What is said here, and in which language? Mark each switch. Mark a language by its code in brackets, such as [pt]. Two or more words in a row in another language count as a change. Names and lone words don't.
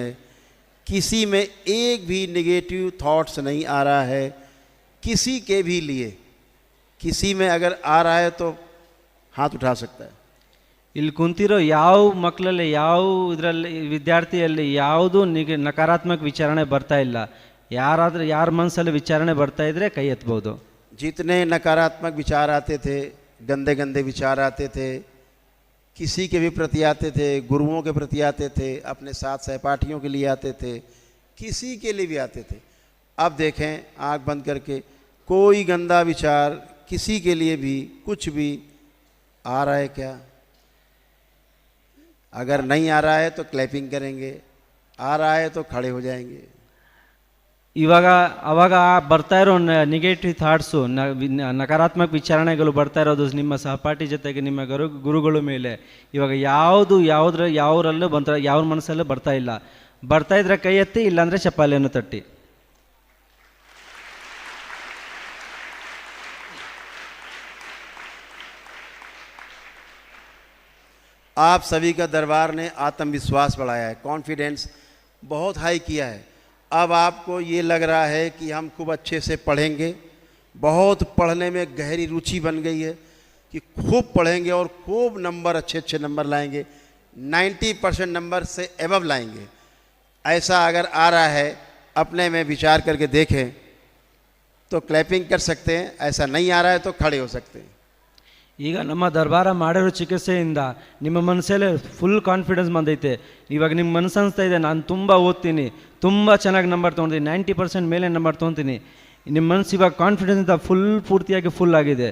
[hi] किसी में एक भी [en] negative thoughts [hi] नहीं आ रहा है किसी के भी लिए। किसी में अगर आ रहा है तो हाथ उठा सकता है। [kn] ಇಲ್ಲಿ ಕುಂತಿರೋ ಯಾವ ಮಕ್ಕಳಲ್ಲಿ ಯಾವ ಇದರಲ್ಲಿ ವಿದ್ಯಾರ್ಥಿಯಲ್ಲಿ ಯಾವುದು ನಕಾರಾತ್ಮಕ ವಿಚಾರಣೆ ಬರ್ತಾ ಇಲ್ಲ. ಯಾರಾದರೂ ಯಾರ ಮನಸ್ಸಲ್ಲಿ ವಿಚಾರಣೆ ಬರ್ತಾ ಇದ್ರೆ ಕೈ ಎತ್ತಬಹುದು. [hi] जितने नकारात्मक विचार आते थे, गंदे गंदे विचार आते थे, किसी के भी प्रति आते थे, गुरुओं के प्रति आते थे, अपने साथ सहपाठियों के लिए आते थे, किसी के लिए भी आते थे। अब देखें आंख बंद करके, कोई गंदा विचार किसी के लिए भी कुछ भी आ रहा है क्या? अगर नहीं आ रहा है तो क्लैपिंग करेंगे, आ रहा है तो खड़े हो जाएंगे। [kn] ಇವಾಗ ಅವಾಗ ಬರ್ತಾ ಇರೋ [en] negative thoughts [kn] ನಕಾರಾತ್ಮಕ ವಿಚಾರಣೆಗಳು ಬರ್ತಾ ಇರೋದು ನಿಮ್ಮ ಸಹಪಾಠಿ ಜೊತೆಗೆ ನಿಮ್ಮ ಗುರುಗಳ ಮೇಲೆ ಇವಾಗ ಯಾವರಲ್ಲೂ ಯಾವ ಮನಸ್ಸಲ್ಲೂ ಬರ್ತಾ ಇಲ್ಲ. ಬರ್ತಾ ಇದ್ರೆ ಕೈ ಎತ್ತಿ, ಇಲ್ಲಾಂದರೆ ಚಪ್ಪಾಳೆಯನ್ನು ತಟ್ಟಿ. [hi] आप सभी का दरबार ने आत्मविश्वास बढ़ाया है, कॉन्फिडेंस बहुत हाई किया है। अब आपको ये लग रहा है कि हम खूब अच्छे से पढ़ेंगे, बहुत पढ़ने में गहरी रुचि बन गई है कि खूब पढ़ेंगे और खूब नंबर अच्छे नंबर लाएंगे, 90% नंबर से एबव लाएंगे। ऐसा अगर आ रहा है अपने में विचार करके देखें तो क्लैपिंग कर सकते हैं, ऐसा नहीं आ रहा है तो खड़े हो सकते हैं। [kn] ಈಗ ನಮ್ಮ ದರ್ಬಾರ ಮಾಡಿರೋ ಚಿಕಿತ್ಸೆಯಿಂದ ನಿಮ್ಮ ಮನಸ್ಸಲ್ಲೇ [en] full confidence [kn] ಬಂದೈತೆ. ಇವಾಗ ನಿಮ್ಮ ಮನಸ್ಸು ಅನಿಸ್ತಾ ಇದೆ ನಾನು ತುಂಬ ಓದ್ತೀನಿ, ತುಂಬ ಚೆನ್ನಾಗಿ ನಂಬರ್ ತೊಗೊತೀನಿ, 90% ಮೇಲೆ ನಂಬರ್ ತೊಗೊತೀನಿ. ನಿಮ್ಮ ಮನಸ್ಸು ಇವಾಗ ಕಾನ್ಫಿಡೆನ್ಸಿಂದ ಪೂರ್ತಿಯಾಗಿ ಫುಲ್ ಆಗಿದೆ.